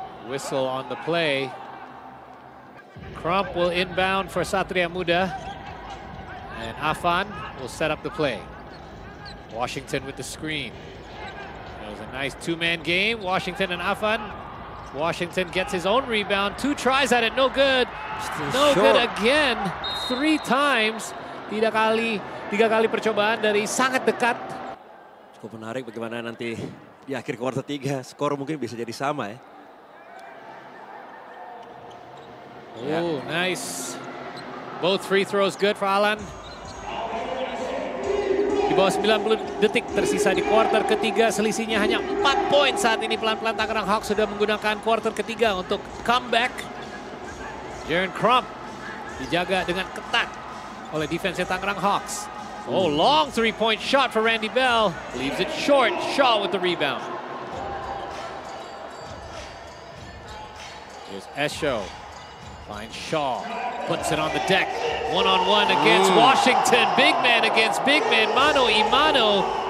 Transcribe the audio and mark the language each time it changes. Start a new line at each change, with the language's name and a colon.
English: Whistle on the play. Crump will inbound for Satria Muda. And Afan will set up the play. Washington with the screen. It was a nice 2-man game, Washington and Afan. Washington gets his own rebound, 2 tries at it, no good. No good again, 3 times.
Indonesian: 3 kali percobaan dari sangat dekat. Cukup menarik bagaimana nanti di akhir kuarter 3, skor mungkin bisa jadi sama ya.
English: Oh, nice. Both free throws good for Alan.
Indonesian: Di bawah 90 detik tersisa di kuarter ketiga, selisihnya hanya 4 poin saat ini. Pelan-pelan Tangerang Hawks sudah menggunakan kuarter ketiga untuk comeback. Jaren Crump dijaga dengan ketat oleh defense Tangerang Hawks.
English: Oh, long 3-point shot for Randy Bell. Leaves it short. Shaw with the rebound. Here's Esho. Finds Shaw, puts it on the deck. One-on-one against Washington. Big man against big man, mano y mano.